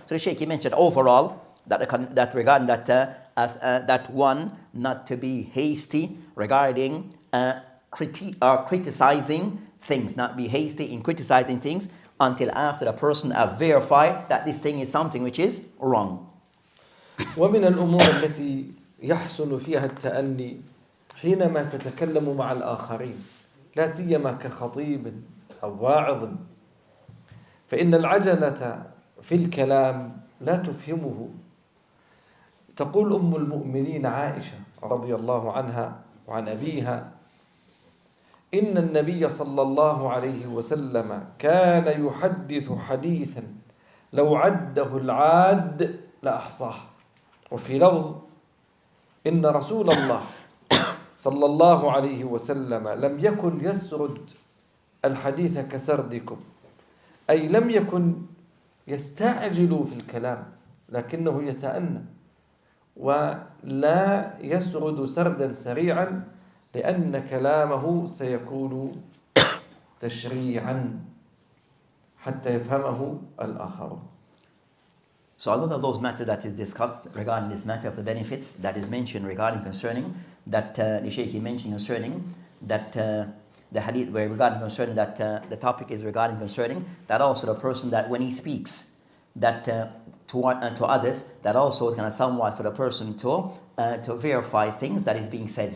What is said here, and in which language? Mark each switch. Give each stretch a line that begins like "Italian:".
English: So the Shaykh, he mentioned overall that regarding that one, not to be hasty regarding criticizing things, not be hasty in criticizing things until after the person have verified that this thing is something which is wrong.
Arabic: ومن الأمور التي يحسن فيها التأني حينما تتكلم مع الآخرين، لا سيما كخطيب أو واعظ، فإن العجلة في الكلام لا تفهمه. تقول أم المؤمنين عائشة رضي الله عنها وعن أبيها: إن النبي صلى الله عليه وسلم كان يحدث حديثا لو عده العاد لأحصاه. وفي لفظ: إن رسول الله صلى الله عليه وسلم لم يكن يسرد الحديث كسردكم، أي لم يكن يستعجل في الكلام، لكنه يتأنى ولا يسرد سردا سريعا، لأن كلامه سيكون تشريعا حتى يفهمه الآخرون.
English: So a lot of those matters that is discussed regarding this matter of the benefits that is mentioned regarding concerning that the Shaykh mentioned concerning that the hadith where regarding concerning that the topic is regarding concerning that also the person that when he speaks that to others, that also kind of somewhat for the person to verify things that is being said.